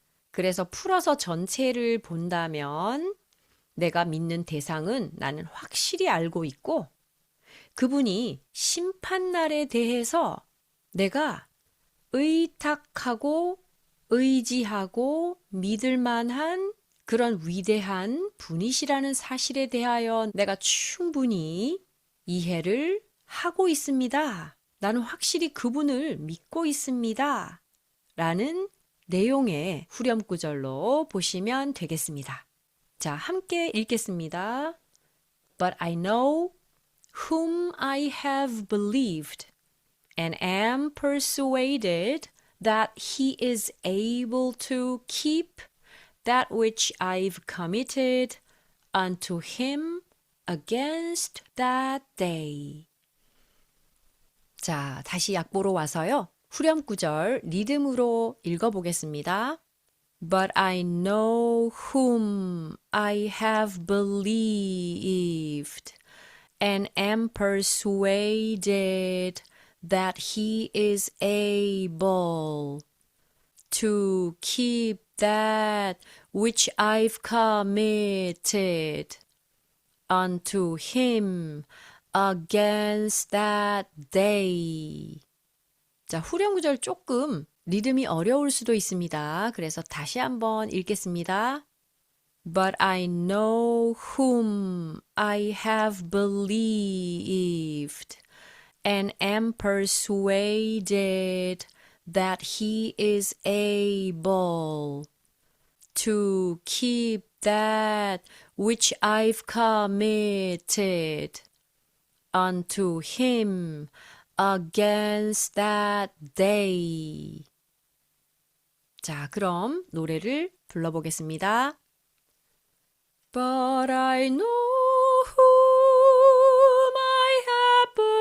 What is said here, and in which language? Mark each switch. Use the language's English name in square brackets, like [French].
[Korean] 그래서 풀어서 전체를 본다면 내가 믿는 대상은 나는 확실히 알고 있고 그분이 심판날에 대해서 내가 의탁하고 의지하고 믿을 만한 그런 위대한 분이시라는 사실에 대하여 내가 충분히 이해를 하고 있습니다. 나는 확실히 그분을 믿고 있습니다. 라는 내용의 후렴구절로 보시면 되겠습니다. 자, 함께 읽겠습니다. [English] But I know whom I have believed and am persuaded that he is able to keep that which I've committed unto him against that day. [Korean] 자, 다시 약보로 와서요. 후렴 구절 리듬으로 읽어보겠습니다. [English] But I know whom I have believed and am persuaded that he is able to keep that which I've committed unto him against that day. [Korean] 자, 후렴 구절 조금 리듬이 어려울 수도 있습니다. 그래서 다시 한번 읽겠습니다. [English] But I know whom I have believed and am persuaded that he is able to keep that which I've committed unto him against that day. [Korean] 자, 그럼 노래를 불러보겠습니다. [English] But I know whom I have